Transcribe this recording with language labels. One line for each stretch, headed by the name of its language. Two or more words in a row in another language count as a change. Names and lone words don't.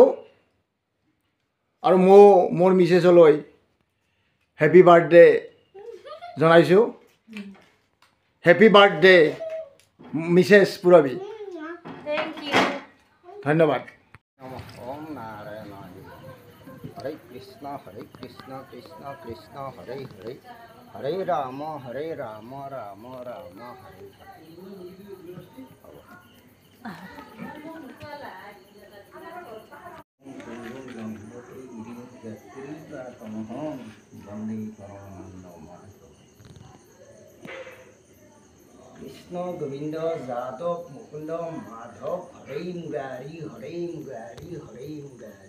Assamese: আৰু মোৰ মিছেছলৈ
English: happy birthday
Assamese: জনাইছোঁ।
English: happy birthday Mrs Purabi.
Assamese: ধন্যবাদ।
Sanskrit: ওম নারায়ণ হরে কৃষ্ণ কৃষ্ণ কৃষ্ণ হরে হরে হরে রাম রাম রাম হরে কৃষ্ণ গোবিন্দ যাদব মুকুন্দ মাধব হরে মুরারি হরে মুরারি হরে মুরারি।